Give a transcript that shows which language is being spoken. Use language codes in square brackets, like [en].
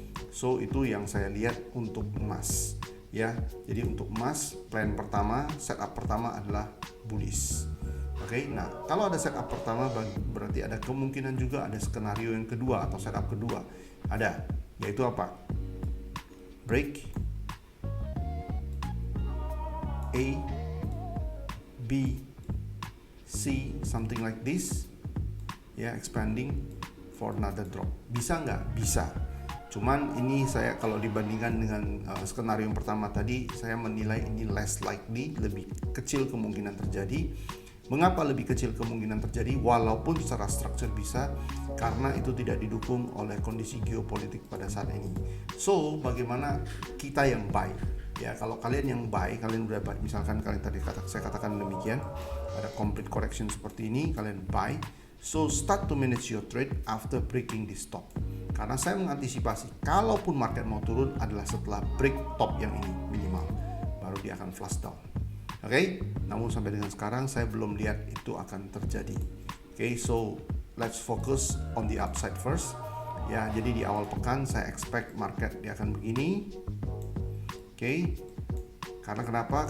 [id] So itu yang saya lihat untuk emas ya. Jadi untuk emas, plan pertama, setup pertama adalah bullish. Oke, nah kalau ada setup pertama berarti ada kemungkinan juga ada skenario yang kedua atau setup kedua. Ada, yaitu apa? [en] Break A, B, C, something like this ya, expanding for another drop. [id] Bisa nggak? Bisa. Cuman ini saya kalau dibandingkan dengan skenario yang pertama tadi, saya menilai ini less likely, lebih kecil kemungkinan terjadi. Mengapa lebih kecil kemungkinan terjadi? Walaupun secara struktur bisa, karena itu tidak didukung oleh kondisi geopolitik pada saat ini. So, bagaimana kita yang buy? Ya, kalau kalian yang buy, kalian udah buy, misalkan kalian tadi saya katakan demikian, ada complete correction seperti ini, kalian buy. [en] So, start to manage your trade after breaking this top. [id] Karena saya mengantisipasi kalaupun market mau turun adalah setelah break top yang ini minimal, baru dia akan flush down. Oke, namun sampai dengan sekarang saya belum lihat itu akan terjadi. Oke, [en] so let's focus on the upside first. [id] Ya, jadi di awal pekan saya expect market dia akan begini. Oke. Karena kenapa?